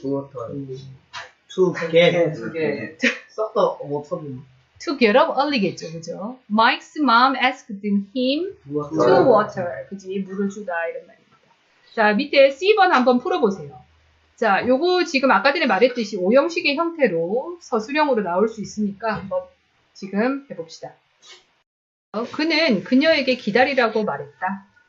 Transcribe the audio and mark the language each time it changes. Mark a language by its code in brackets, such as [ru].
[ko] to get 썩다 못하면 [en] to get up early [ko] 겠죠, 그죠? [en] Mike's mom asked him to water. [ko] 그지? 물을 주다 이런 말입니다. 자, 밑에 C번 한번 풀어보세요. 자, 요거 지금 아까 전에 말했듯이 오형식의 형태로 서술형으로 나올 수 있으니까 한번 지금 해봅시다. 그는 그녀에게 기다리라고 말했다.